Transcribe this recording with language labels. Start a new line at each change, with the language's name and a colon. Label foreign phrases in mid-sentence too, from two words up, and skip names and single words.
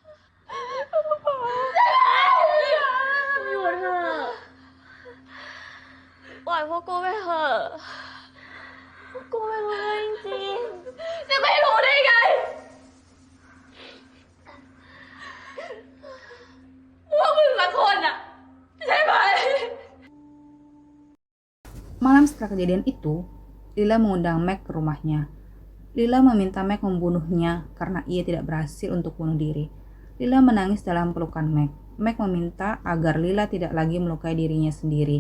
Thai: ำอยู่เถอะปล่อยพวกกูไปเถอะพวกกูไม่รู้เลยจริง จะไม่รู้ได้ไง ว่ามึงละคนอ่ะ ใช่ไหม
Indonesian: Malam setelah kejadian itu, Lila mengundang Mac ke rumahnya. Lila meminta Mac membunuhnya karena ia tidak berhasil untuk bunuh diri. Lila menangis dalam pelukan Mac. Mac meminta agar Lila tidak lagi melukai dirinya sendiri.